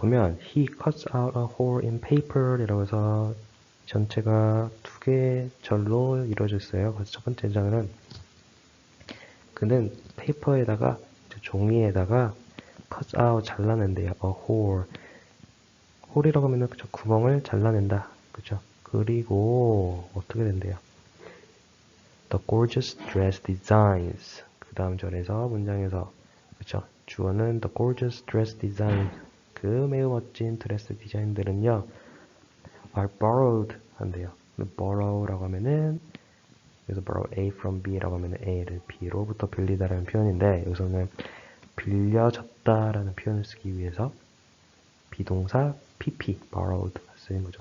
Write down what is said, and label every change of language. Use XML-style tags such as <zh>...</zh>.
<ko>보면</ko> <en>he cuts out a hole in paper</en> <ko>이라고 해서 전체가 두 개의 절로 이루어져 있어요. 그래서 첫 번째 장은 그는 페이퍼에다가 종이에다가 cut out 잘라낸대요.</ko> <en>a hole.</en> <ko>홀이라고 하면은 그쵸, 구멍을 잘라낸다. 그쵸? 그리고 어떻게 된대요?</ko> <en>The gorgeous dress designs.</en> <ko>그 다음 절에서 문장에서 그쵸? 주어는 the gorgeous dress designs. 그 매우 멋진 드레스 디자인들은요</ko> <en>are borrowed</en> <ko>한대요. borrow라고 하면은 여기서 borrow A from B라고 하면은 A를 B로부터 빌리다라는 표현인데 여기서는 빌려졌다라는 표현을 쓰기 위해서 비동사 PP, borrowed 쓰인 거죠.</ko>